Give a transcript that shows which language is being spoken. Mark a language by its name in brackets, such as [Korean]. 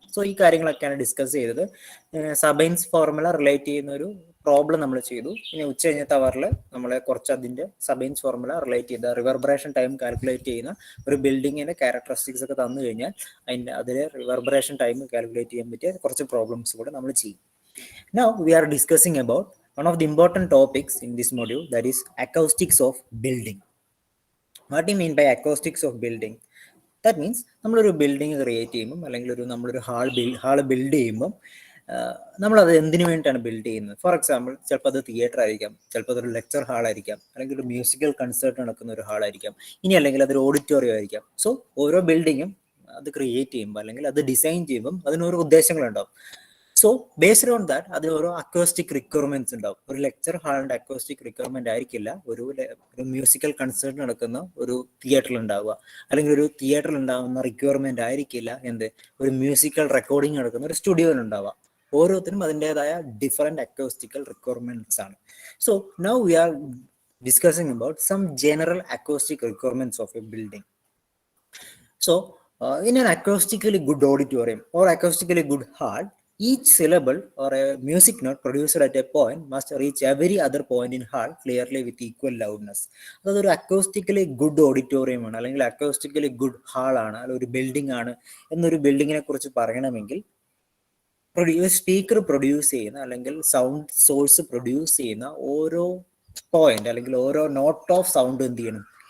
[Malayalam] So ഈ കാര്യങ്ങളൊക്കെയാണ് discuss ചെയ്തത്. സബൈൻസ് ഫോർമുല റിലേറ്റ് ചെയ്യുന്ന ഒരു പ്രോബ്ലം നമ്മൾ ചെയ്തു. ഇനി ഉച്ച കഴിഞ്ഞത്തെ അവറിൽ നമ്മൾ കുറച്ച് അതിൻ്റെ സബൈൻസ് ഫോർമുല റിലേറ്റ് ചെയ്ത റിവർബറേഷൻ ടൈം കാൽക്കുലേറ്റ് ചെയ്യുന്ന ഒരു ബിൽഡിങ്ങിന്റെ ക്യാരക്ടറിസ്റ്റിക്സ് ഒക്കെ തന്നു കഴിഞ്ഞാൽ അതിൽ റിവർബറേഷൻ ടൈം കാൽക്കുലേറ്റ് ചെയ്യാൻ പറ്റിയ കുറച്ച് പ്രോബ്ലംസ് കൂടെ നമ്മൾ ചെയ്യും. [English] Now we are discussing about one of the important topics in this module, that is acoustics of building. What do you mean by acoustics of building? That means [Malayalam] നമ്മളൊരു building create ചെയ്യുമ്പം, അല്ലെങ്കിൽ നമ്മളൊരു hall build ചെയ്യുമ്പം നമ്മളത് എന്തിനു വേണ്ടിയിട്ടാണ് build ചെയ്യുന്നത്? For example, ചിലപ്പോൾ അത് തിയേറ്റർ ആയിരിക്കാം, ചിലപ്പോൾ അതൊരു ലെക്ചർ ഹാളായിരിക്കാം, അല്ലെങ്കിൽ ഒരു മ്യൂസിക്കൽ കൺസേർട്ട് നടക്കുന്ന ഒരു ഹാളായിരിക്കാം, ഇനി അല്ലെങ്കിൽ അതൊരു ഓഡിറ്റോറിയം ആയിരിക്കാം. സോ ഓരോ ബിൽഡിങ്ങും അത് ക്രിയേറ്റ് ചെയ്യുമ്പോൾ, അല്ലെങ്കിൽ അത് ഡിസൈൻ ചെയ്യുമ്പം അതിനോരോ ഉദ്ദേശങ്ങളുണ്ടാവും. സോ [English] based on that [Malayalam] അതിന് ഓരോ അക്വസ്റ്റിക് റിക്വയർമെന്റ്സ് ഉണ്ടാവും. ഒരു ലെക്ചർ ഹാളിന്റെ അക്വസ്റ്റിക് റിക്വയർമെന്റ് ആയിരിക്കില്ല ഒരു മ്യൂസിക്കൽ കൺസേർട്ട് നടക്കുന്ന ഒരു തിയേറ്ററിൽ ഉണ്ടാവുക, അല്ലെങ്കിൽ ഒരു തിയേറ്ററിൽ ഉണ്ടാകുന്ന റിക്വയർമെന്റ് ആയിരിക്കില്ല ഒരു മ്യൂസിക്കൽ റെക്കോർഡിംഗ് നടക്കുന്ന ഒരു സ്റ്റുഡിയോയിൽ ഉണ്ടാവുക. ഓരോരുത്തരും അതിൻ്റെതായ ഡിഫറെന്റ് അക്വസ്റ്റിക്കൽ റിക്വയർമെന്റ്സ് ആണ്. [English] So now we are discussing about some general acoustic requirements of a building. So in an acoustically good auditorium or acoustically good hall, each syllable or a music note produced at a point must reach every other point in hall clearly with equal loudness. [Malayalam] അതൊരു അക്കോസ്റ്റിക്കലി good auditorium ആണ്, അല്ലെങ്കിൽ അക്കോസ്റ്റിക്കലി good hall ആണ്, അല്ലെങ്കിൽ ഒരു building ആണ് എന്നൊരു ബിൽഡിങ്ങിനെ കുറിച്ച് പറയണമെങ്കിൽ സ്പീക്കർ പ്രൊഡ്യൂസ് ചെയ്യുന്ന, അല്ലെങ്കിൽ സൗണ്ട് സോഴ്സ് പ്രൊഡ്യൂസ് ചെയ്യുന്ന ഓരോ പോയിന്റ്, അല്ലെങ്കിൽ ഓരോ നോട്ട് ഓഫ് സൗണ്ട് എന്ത് ചെയ്യണം,